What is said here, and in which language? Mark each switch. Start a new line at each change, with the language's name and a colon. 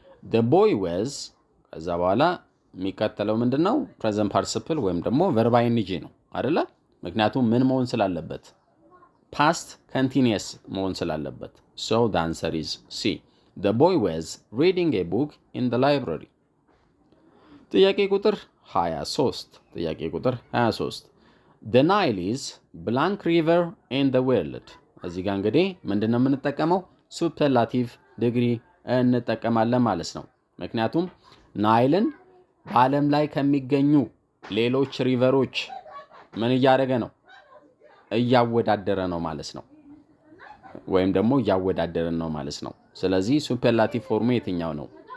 English: The boy was
Amharic: ከዛ በኋላ የሚከተለው ምንድን ነው? ፕሬዘንት ፓርቲሲፕል ወይም ደግሞ ቨርብ አይንጂ ነው አይደለ? ምክንያቱም ምን መሆን ስላለበት ፓስት ኮንቲኒየስ መሆን ስላለበት።
English: So the answer is C. The boy was reading a book in the library.
Amharic: ጥያቄ ቁጥር 23
English: The Nile is blank river in the world.
Amharic: እዚህ ጋር እንግዲህ ምንድነው የምንጠቀመው? ሱፐርላቲቭ ዲግሪ እንጠቀማለን ማለት ነው። ምክንያቱም ናይልን በዓለም ላይ ከሚገኙ ሌሎች ሪቨሮች ምን እያደረገ ነው? እያወዳደረ ነው ማለት ነው። ወይም ደግሞ እያወዳደረን ነው ማለት ነው። ስለዚህ ሱፐርላቲቭ ፎርሙ የትኛው ነው?